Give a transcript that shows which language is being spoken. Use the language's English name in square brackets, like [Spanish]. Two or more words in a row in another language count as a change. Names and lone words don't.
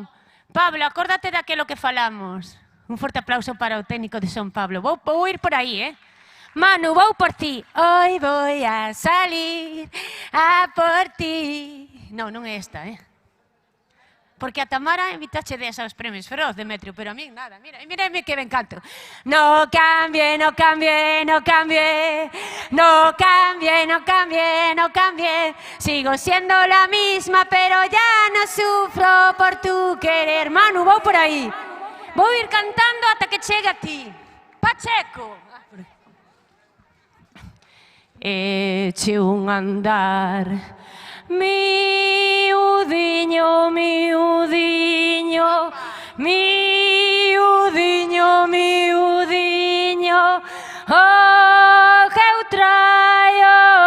[Galician] Pablo, acórdate daquelo que falamos. Un forte aplauso para o técnico de Son Pablo. Vou ir por aí, Manu, vou por ti. [Spanish] Hoy voy a salir a por ti. [Galician] Non é esta, Porque a Tamara invitache aos premios Feroz, Demetrio, [Spanish] pero a mí nada. [Galician] Mírame que ben canto. [Spanish] No cambie, no cambie, no cambie. No cambie, no cambie, no cambie. Sigo siendo la misma, pero ya no sufro por tu querer. [Galician] Manu, vou por aí. Vou ir cantando ata que chegue a ti. Pacheco. Eche un andar, miudiño, miudiño, miudiño, miudiño, oh, que eu traio.